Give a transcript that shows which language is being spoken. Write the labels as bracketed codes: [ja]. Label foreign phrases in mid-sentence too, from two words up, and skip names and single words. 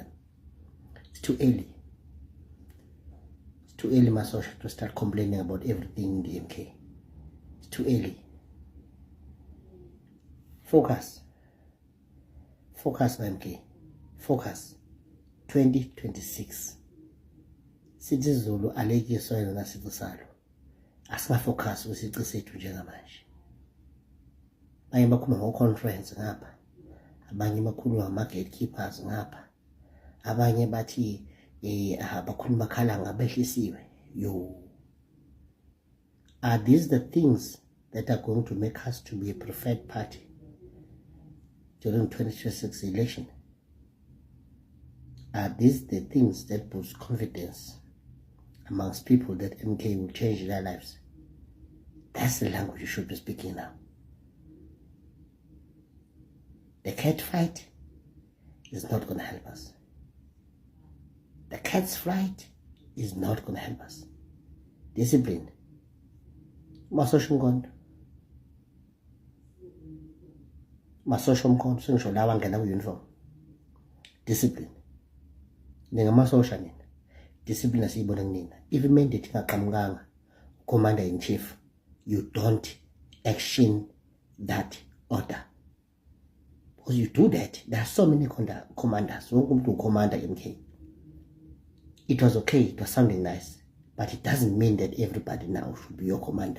[en] It's too early. It's too early, my social, to start complaining about everything in the MK. It's too early. Focus. Focus, my MK. Focus. 2026. [zu] Sithi Zulu alekiso yena nasiqu salo. Asingafocus kwisiqu sethu njengamanje. Abanye bakhuluma ngo-conference ngapha, abanye bakhuluma ngama-gatekeepers ngapha, abanye bathi bakhuluma bakhala ngabehlisiwe. [en] Yo, are these the things that are going to make us to be a preferred party during 2026 election? Are these the things that boost confidence amongst people that MK will change their lives? That's the language you should be speaking now. The cat fight is not going to help us. The cat's fight is not going to help us. Discipline. [zu] Masosha mkondo. Masosha mkondo. Singisho lawa ngena ku-uniform. Discipline. Ningamasosha nina. Discipline asiyibona kunina. [en] If mandate ingaqhamukanga, commander in chief, you don't action that order. Because you do that, there are so many commanders. Commander MK. It was okay, it was sounding nice, but it doesn't mean that everybody now should be your commander.